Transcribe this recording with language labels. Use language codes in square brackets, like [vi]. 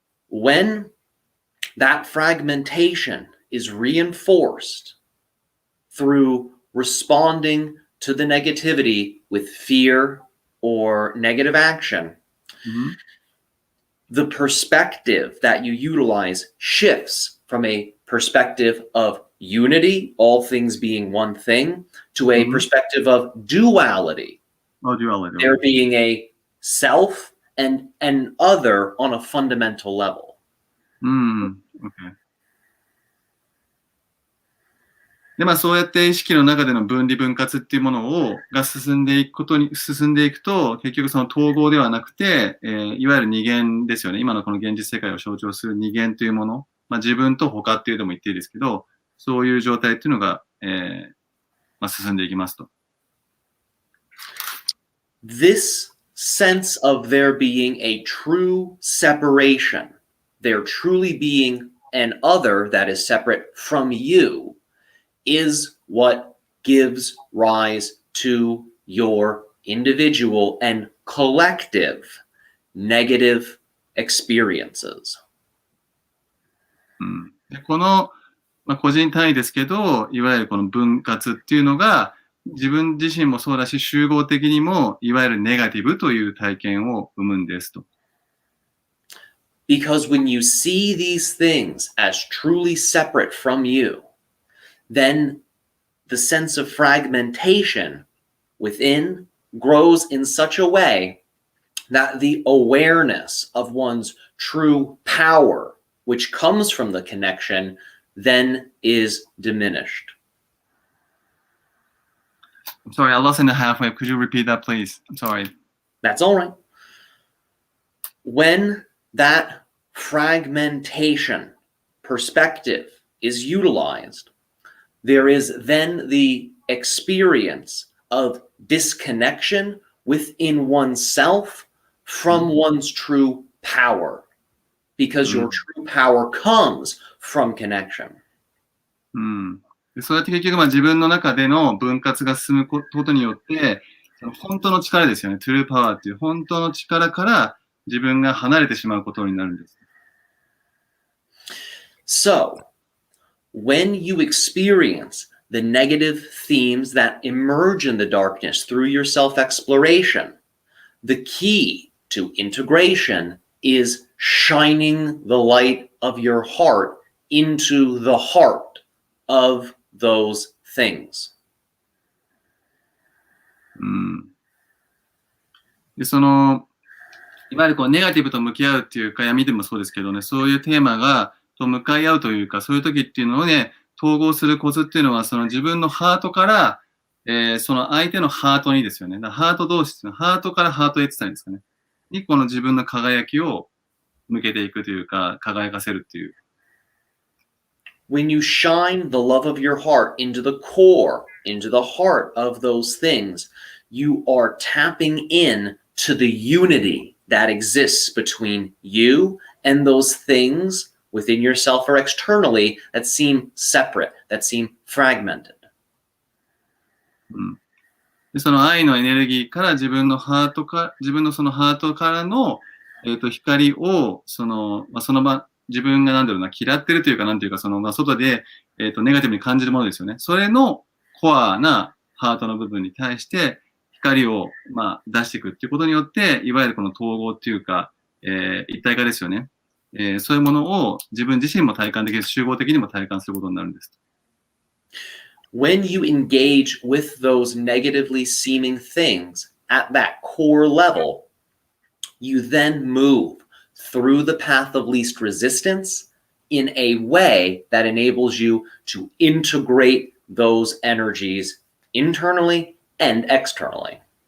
[en] When that fragmentation is reinforced through responding to the negativity with fear or negative action, the perspective that you utilize shifts from a perspective of unity, all things being one thing, to a perspective of duality. Oh, duality. There being a self and an other on a fundamental level. Okay. [ja] で、まあそうやって意識の中での分離分割っていうものが進んでいくと、結局その統合ではなくて、いわゆる二元ですよね。今のこの現実世界を象徴する二元というもの、まあ自分と他っていうのも言っていいですけど、そういう状態っていうのが、まあ進んでいきますと。 [en] This sense of there being a true separation, there truly being an other that is separate from you, is what gives rise to your individual and collective negative experiences. [ja] でこの、まあ、個人単位ですけど、いわゆるこの分割っていうのが、自分自身もそうだし、集合的にも、いわゆるネガティブという体験を生むんですと。 [en] Because when you see these things as truly separate from you, then the sense of fragmentation within grows in such a way that the awareness of one's true power, which comes from the connection, then is diminished. I'm sorry, I lost in the halfway. Could you repeat that, please? I'm sorry. That's all right. When that fragmentation perspective is utilized, there is then the experience of disconnection within oneself from one's true power, because your true power comes from connection. [ja] そうやって結局まあ自分の中での分割が進むことによって、その本当の力ですよね。 true power っていう本当の力から自分が離れてしまうことになるんです。 [en] So, when you experience the negative themes that emerge in the darkness through your self-exploration, the key to integration is shining the light of your heart into the heart of those things. [ja] で、その、いわゆるこうネガティブと向き合うっていうか、闇でもそうですけどね、そういうテーマと向かい合うというか、そういう時っていうのをね、統合するコツっていうのは、その自分のハートから、その相手のハートにですよね。だからハート同士っていうのは、ハートからハートへって言ったらいいんですかね。に、この自分の輝きを向けていくというか、輝かせるっていう。 [en] When you shine the love of your heart into the core, into the heart of those things, you are tapping in to the unity that exists between you and those things within yourself or externally that seem separate, that seem fragmented. [ja] でその愛のエネルギーから自分のそのハートからの、光をその場自分が嫌ってるというか外で、ネガティブに感じるものですよね。それのコアなハートの部分に対して光を、出していくっていうことによって、いわゆるこの統合っていうか、一体化ですよね。そういうものを自分自身も体感できる、集合的にも体感することになるんです。 [en] When you engage with those negatively seeming things at that core level, you then move through the path of least resistance in a way that enables you to integrate those energies internally and externally.